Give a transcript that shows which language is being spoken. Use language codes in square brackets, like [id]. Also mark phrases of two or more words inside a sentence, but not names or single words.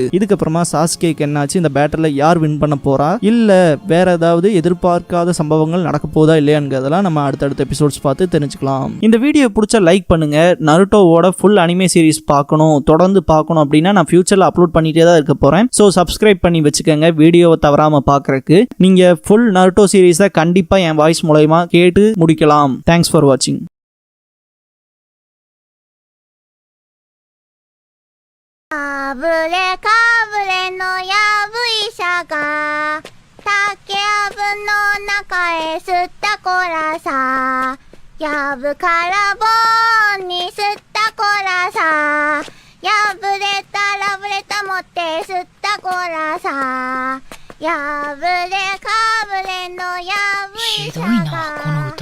[ta] இதுக்கப்புறமா சாஸ்கேக்கு என்னாச்சு, இந்த பேட்டில் யார் வின் பண்ண போறா, இல்ல வேற ஏதாவது எதிர்பார்க்காத சம்பவங்கள் நடக்க போதா இல்லையாங்கிறதெல்லாம் நம்ம அடுத்தடுத்த எபிசோட்ஸ் பார்த்து தெரிஞ்சுக்கலாம். இந்த வீடியோ பிடிச்சா லைக் பண்ணுங்க. நருட்டோவோட [en] full anime series [ta] பார்க்கணும், தொடர்ந்து பார்க்கணும் அப்படின்னா நான் [en] futurela upload [ta] பண்ணிட்டே தான் இருக்க போறேன். ஸோ சப்ஸ்கிரைப் பண்ணி வச்சுக்கோங்க வீடியோவை தவறாம பார்க்கறதுக்கு. நீங்க ஃபுல் நருட்டோ சீரிஸை கண்டிப்பா என் வாய்ஸ் மூலமா கேட்டு முடிக்கலாம். [en] Thanks for watching. [ja] かぶれかぶれのやぶ医者が竹やぶの中へ吸ったこらさ、やぶから棒に吸ったこらさ、やぶれたらぶれた持って吸ったこらさ、やぶれかぶれのやぶ医者が